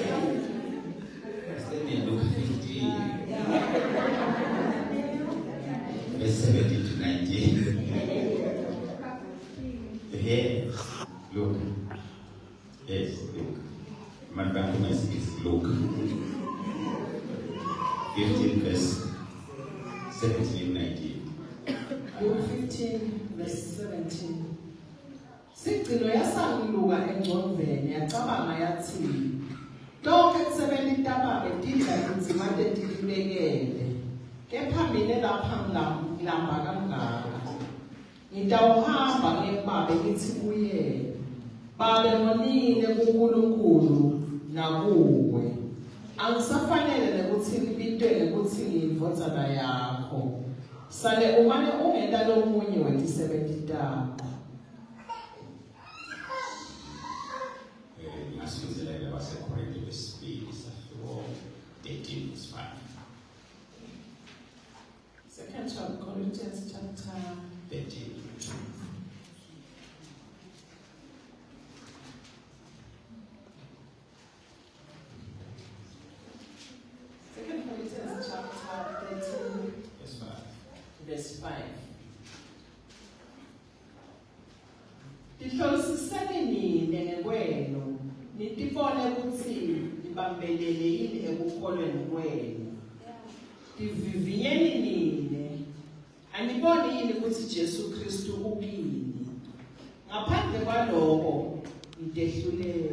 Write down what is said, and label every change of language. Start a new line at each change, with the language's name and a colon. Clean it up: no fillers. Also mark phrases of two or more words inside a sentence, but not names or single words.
English: Luke 15. Verse 17 to 19. Here, look. Yes, look. My Bible is Luke 15, verse 17, 19. Luke 15, verse 17.
Swati: Sigcino yasanguluka engcondveni yacabanga yathi lonke kusebenta intababa tidla inzima tetilibekele kepha mina lapha ngilamba kangaka ngitawuhamba ngebabe ngithi kuye babe ngonile kuNkulunkulu nakuwe angisafanele nekuthi ngibitwe ukuthi ngiyindvodzana yakho sale umane ungenta lomunye wetisebenti takho.
English: Second Corinthians chapter 13. Second Corinthians chapter 13, verse 5.
Swati: Tihlolisiseni nini ngekwenu nitibone ukuthi nibambelele yini ekukholweni kwenu. Tivivinyeni nini aniboni yini ukuthi Jesu Kristu ukini ngaphandle kwalokho nitehluleke.